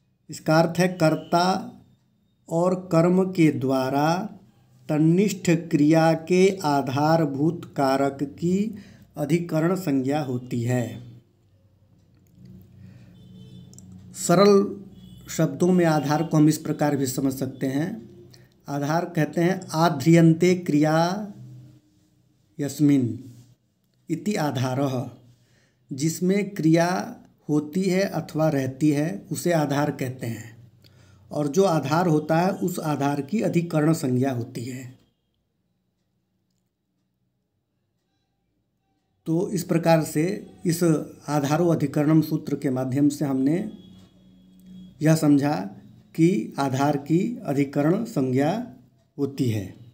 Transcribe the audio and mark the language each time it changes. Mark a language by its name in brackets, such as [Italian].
[Hindi] इसका अर्थ है कर्ता और कर्म के द्वारा तन्निष्ठ क्रिया के आधारभूत कारक की अधिकरण संज्ञा होती है। सरल शब्दों में आधार को हम इस प्रकार भी समझ सकते हैं। आधार कहते हैं [Sanskrit] आध्रियन्ते क्रिया यस्मिन् इति आधारः। [Hindi] जिसमें क्रिया होती है अथवा रहती है उसे आधार कहते हैं और जो आधार होता है उस आधार की अधिकरण संज्ञा होती है। तो इस प्रकार से इस आधारो अधिकरणम सूत्र के माध्यम से हमने यह समझा कि आधार की अधिकरण संज्ञा होती है।